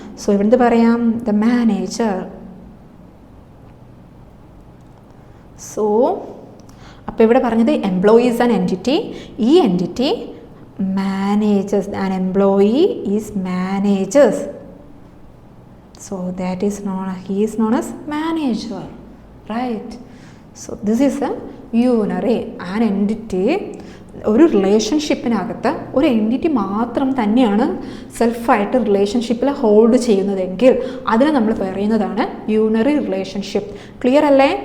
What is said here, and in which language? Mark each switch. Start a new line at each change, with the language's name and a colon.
English: so
Malayalam: ഇവിടുന്ന് പറയാം
English: The manager. So
Malayalam: അപ്പോൾ ഇവിടെ പറഞ്ഞത്
English: Employees and entity, ഈ entity managers, and employee is managers. So that is he is known as manager. Right? So this is a unary. An entity,
Malayalam: ഒരു റിലേഷൻഷിപ്പിനകത്ത് ഒരു entity മാത്രം തന്നെയാണ് സെൽഫായിട്ട് റിലേഷൻഷിപ്പിൽ ഹോൾഡ് ചെയ്യുന്നതെങ്കിൽ അതിനെ നമ്മൾ പറയുന്നതാണ് യൂണറി റിലേഷൻഷിപ്പ്. ക്ലിയർ അല്ലേ?